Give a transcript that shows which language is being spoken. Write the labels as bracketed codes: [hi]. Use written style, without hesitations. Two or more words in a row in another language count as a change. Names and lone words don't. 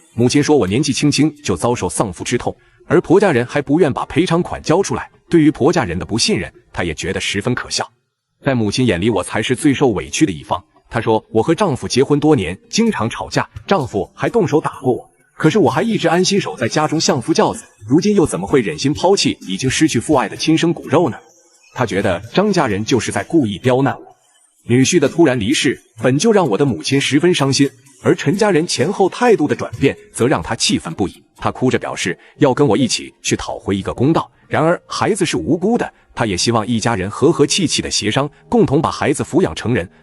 [zh] 母親說我年紀輕輕就遭受喪父之痛，而婆家人還不願把賠償款交出來，對於婆家人的不信任，她也覺得十分可笑。在母親眼裡，我才是最受委屈的一方。她說我和丈夫結婚多年，經常吵架，丈夫還動手打過我，可是我還一直安心守在家中相夫教子，如今又怎麼會忍心拋棄已經失去父愛的親生骨肉呢？她覺得張家人就是在故意刁難我。女婿的突然離世本就讓我的母親十分傷心，而陳家人前後態度的轉變則讓她氣憤不已。她哭着表示要跟我一起去討回一個公道，然而孩子是無辜的，她也希望一家人和和氣氣的協商，共同把孩子撫養成人。